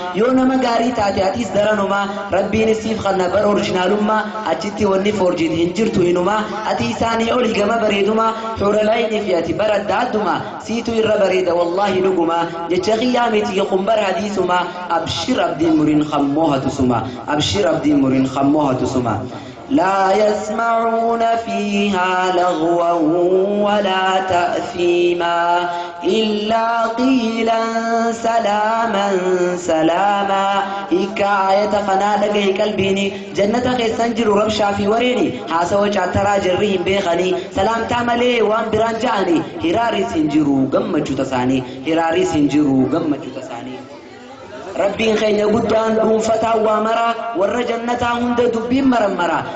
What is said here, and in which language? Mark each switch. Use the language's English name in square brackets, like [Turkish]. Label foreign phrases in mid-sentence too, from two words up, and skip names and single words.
[Oromo] Yoo nama gaarii taate, atiis daranuma. Rabbiin siif kanna bara orijinaalumma, achitti wanni foorjiin hin jirtu inuma. Ati isaanii oli gama bareeduma, xuura laayinii fi ati bara adda adduma. Siitu irra bareeda, wallaahi dhuguma. Jecha kiyyaa miti, kun bara hadiisuma. Abshir abdiin muriin kan moohatu suma. Abshir abdiin muriin kan moohatu suma. [Arabic] لا يسمعون فيها لغوا ولا تأثيما إلا قيلا سلاما سلاما. [Oromo] Hiika aayata kanaa dhagahi qalbiini. Jannata keessan jiru rabshaa fi wareeni, haasawa chaataraa jarri hin beekani. Salaamtaa malee waan biraan ja'ani, hiraaris hin jiru gammachuu tasaani, hiraaris hin jiru gammachuu tasaani. Rabbiin keenya guddaan dhuunfataa waa mara, warra jannataa hunda dubbiin marammara.